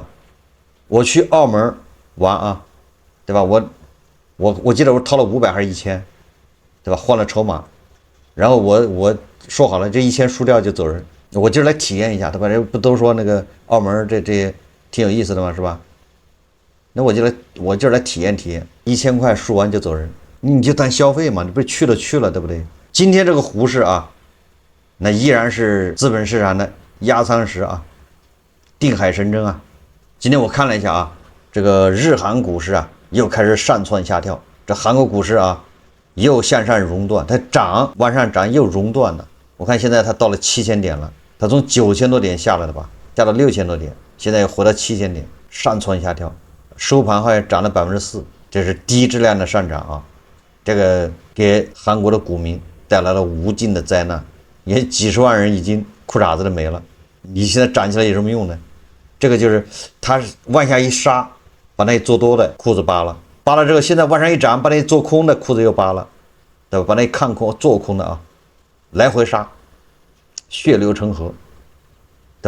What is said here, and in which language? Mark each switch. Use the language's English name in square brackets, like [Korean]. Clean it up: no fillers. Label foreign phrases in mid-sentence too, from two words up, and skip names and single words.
[Chinese] 我去澳門玩啊，对吧？我記得我掏了500還是1000，对吧？換了籌碼，然後我說好了，這1000輸掉就走人。我就是來體驗一下，对吧？不都說那個澳門這挺有意思的嘛，是吧？那我就來體驗，1000塊輸完就走人，你就當消費嘛，你不是去了，對不對？今天這個胡市啊，那依然是資本市場的壓艙石啊，定海神針啊。今天我看了一下啊，這個日韓股市啊又開始上竄下跳，這韓國股市啊又向上熔斷，它往上漲又熔斷了。我看現在它到了7000點了，它從9000多點下來的吧，下到6000多點，現在又回到7000点，上蹿下跳，收盤好像漲了4%，這是低質量的上漲啊， 這個給韓國的股民帶來了無盡的災難，也幾十萬人已經褲衩子都沒了。你現在漲起来有什麼用呢？這個就是他往下一殺，把那做多的褲子扒了，扒了之後，现在往上一漲，把那做空的褲子又扒了，对吧？把那看空做空的啊，来回杀，血流成河，对吧？